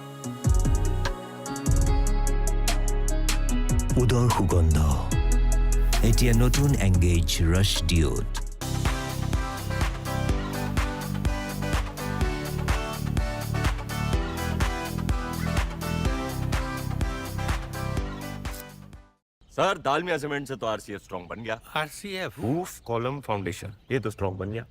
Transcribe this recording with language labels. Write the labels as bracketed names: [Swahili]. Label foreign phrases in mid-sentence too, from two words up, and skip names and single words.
[Hindi] উদৰ সুগন্ধ এতিয়া নতুন এংগেজ ৰাছ ডিঅ'ড सर दालमिया सीमेंट से तो आरसीएफ स्ट्रांग बन गया। आरसीएफ [English] roof column foundation [Hindi] ये तो स्ट्रांग बन गया।